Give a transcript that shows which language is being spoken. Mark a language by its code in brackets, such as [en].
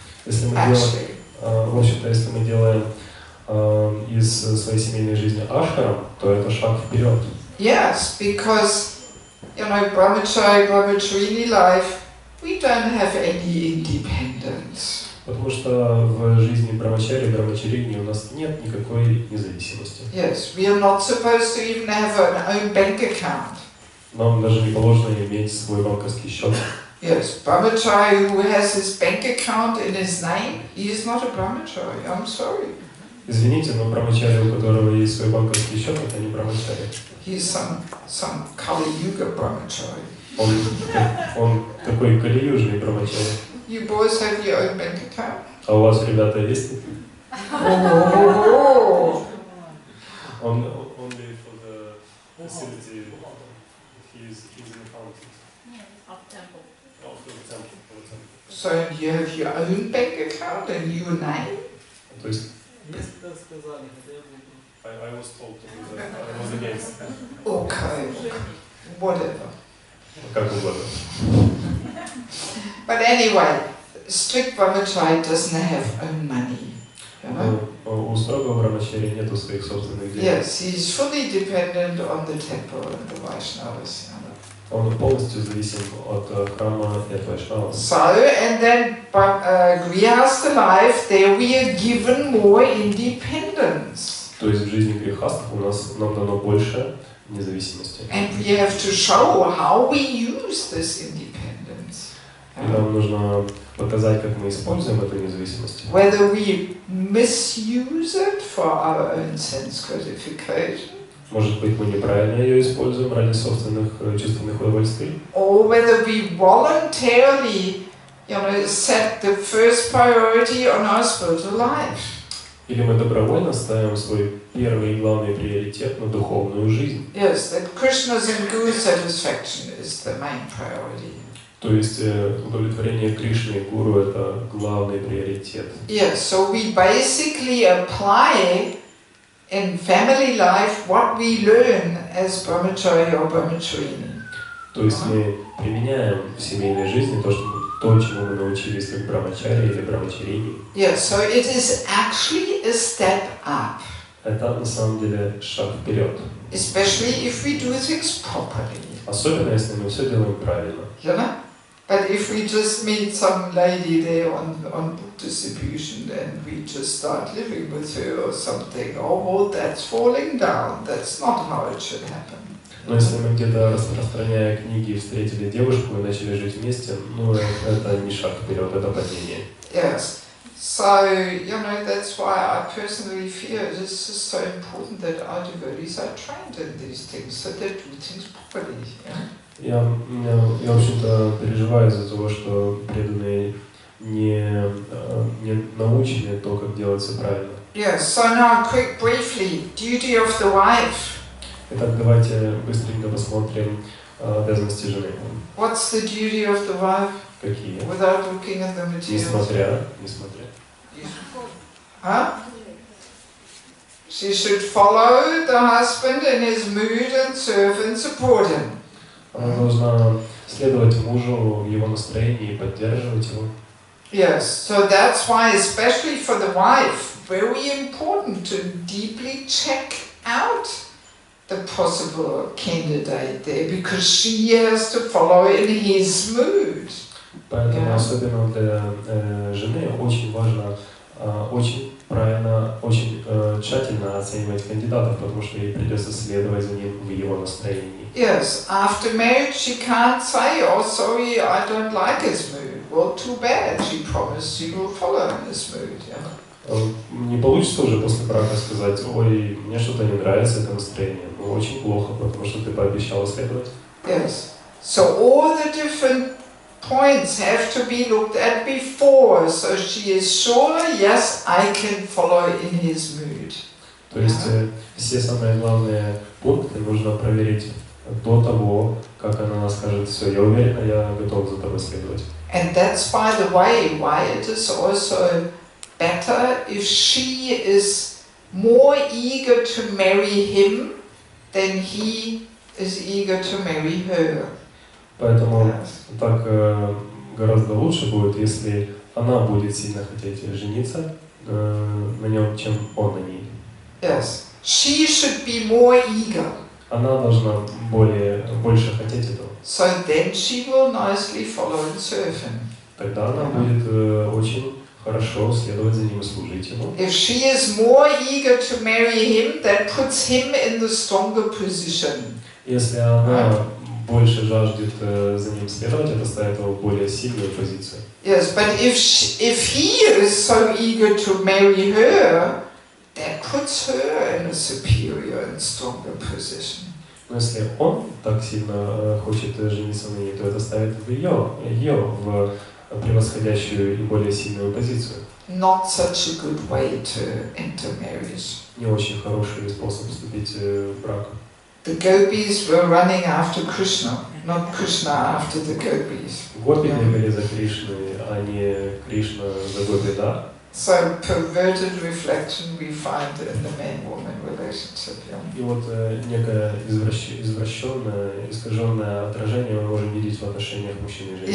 [ru] Если мы делаем, в общем-то, если мы делаем из своей семейной жизни ашрам, то это шаг вперед. [en] Yes, because you know, brahmacharini life, we don't have any independence. [ru] Потому что в жизни брамачарини у нас нет никакой независимости. [en] Yes, we are not supposed to even have an own bank account. [ru] Нам даже не положено иметь свой банковский счет. [en] Yes, brahmachari who has his bank account in his name, he is not a brahmachari. I'm sorry. [ru] Извините, но брамачари, у которого есть свой банковский счет, это не брамачари. [en] He's some Kali Yuga brahmachari. [ru] Он такой кали-южный брамачари. [en] You boys have your own bank account? [ru] А у вас, ребята, есть? Oh. Он [en] only for the facility. He's an accountant. Of temple. For the temple. So you have your own bank account and your name? [ru] То есть [en] I was told to do that. I was against. Okay, whatever. [ru] Как угодно. [en] But anyway, strict brahmachari doesn't have own money. You know? [ru] У строгого брамачари нету своих собственных денег. [en] Yes, he's fully dependent on the temple and the Vaishnavas. [ru] Он полностью зависим от храма и от вайшнава. [en] So, and then grihastha life, there we are given more independence. [ru] То есть в жизни грехастов нам дано больше независимости. [en] And we have to show how we use this independence. [ru] И нам нужно показать, как мы используем эту независимость. [en] Whether we misuse it for our own sense gratification. [ru] Может быть, мы неправильно ее используем ради собственных чувственных удовольствий? [en] Or whether we voluntarily, set the first priority on our spiritual life. [ru] Или мы добровольно ставим свой первый и главный приоритет на духовную жизнь? [en] Yes, that Krishna's and Guru's satisfaction is the main priority. [ru] То есть удовлетворение Кришны и Гуру – это главный приоритет. [en] Yes, so we basically apply in family life what we learn as brahmachari or brahmacharini. [ru] То есть мы применяем в семейной жизни то, чему мы научились как брамачари или брамачарини. [en] Yes, so it is actually a step up. [ru] Это на самом деле шаг вперед. [en] Especially if we do things properly. [ru] Особенно если мы все делаем правильно. [en] But if we just meet some lady there on book distribution and we just start living with her or something, oh well, that's falling down. That's not how it should happen. [ru] Но если мы где-то, распространяя книги, встретили девушку и начали жить вместе, это не шаг вперед, это падение. [en] Yes. So, that's why I personally feel it is just so important that our devotees are trained in these things, so they do things properly. [ru] Я, в общем-то, переживаю из-за того, что преданные не научены то, как делать все правильно. [en] Yes, so now briefly, duty of the wife. [ru] Итак, давайте быстренько посмотрим обязанности жены. [en] What's the duty of the wife? [ru] Какие? [en] Without looking at the materials. [ru] Несмотря. Huh? [en] She should follow the husband in his mood and serve and support him. [ru] Она должна следовать мужу в его настроении и поддерживать его. [en] Yes, so that's why, especially for the wife, very important to deeply check out the possible candidate there, because she has to follow in his mood. [ru] Поэтому особенно для жены очень важно очень правильно, очень тщательно оценивать кандидатов, потому что ей придется следовать за ним в его настроении. [en] Yes, after marriage she can't say, oh sorry, I don't like his mood. Well, too bad, she promised she will follow in his mood. [ru] Не получится уже после брака сказать, ой, мне что-то не нравится это настроение. Ну, очень плохо, потому что ты пообещала следовать. [en] Yes, so all the different points have to be looked at before, so she is sure, yes, I can follow in his mood. [ru] То есть все самые главные пункты нужно проверить до того, как она скажет, все, я уверена, я готов за тобой следовать. [en] And that's, by the way, why it is also better if she is more eager to marry him than he is eager to marry her. [ru] Поэтому так гораздо лучше будет, если она будет сильно хотеть жениться на нем, чем он на ней. [en] Yes, she should be more eager. [ru] Она должна больше хотеть этого. [en] So then she will nicely follow and serve him. [ru] Тогда она будет очень хорошо следовать за ним и служить ему. [en] If she is more eager to marry him, that puts him in the stronger position. [ru] Если она больше жаждет за ним следовать, это ставит его в более сильную позицию. [en] Yes, but if he is so eager to marry her, that puts her in a superior and stronger position. [ru] Но если он так сильно хочет жениться на ней, то это ставит ее в превосходящую и более сильную позицию. [en] Not such a good way to enter marriage. [ru] Не очень хороший способ вступить в брак. [en] The gopis were running after Krishna, not Krishna after the gopis. [ru] Гопи бегали за Кришной, а не Кришна за гопи, да? [en] So perverted reflection we find in the man-woman relationship. [ru] И вот некое извращенное, искаженное отражение мы можем видеть в отношениях мужчины и женщины.